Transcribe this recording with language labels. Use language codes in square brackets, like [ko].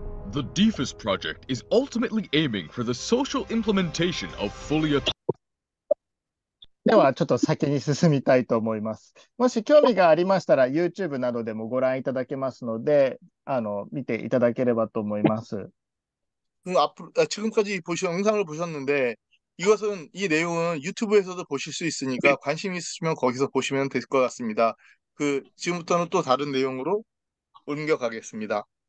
[en] The DEFUS project is ultimately aiming for the social implementation of fully autonomous. [ja] では、ちょっと先に進みたいと思います。もし興味がありましたら、YouTube などでもご覧いただけますので、見ていただければと思います。 [ko] 지금까지 영상을 보셨는데, 이 내용은 유튜브에서도 보실 수 있으니까 관심 있으시면 거기서 보시면 될 것 같습니다. 지금부터는 또 다른 내용으로 옮겨가겠습니다.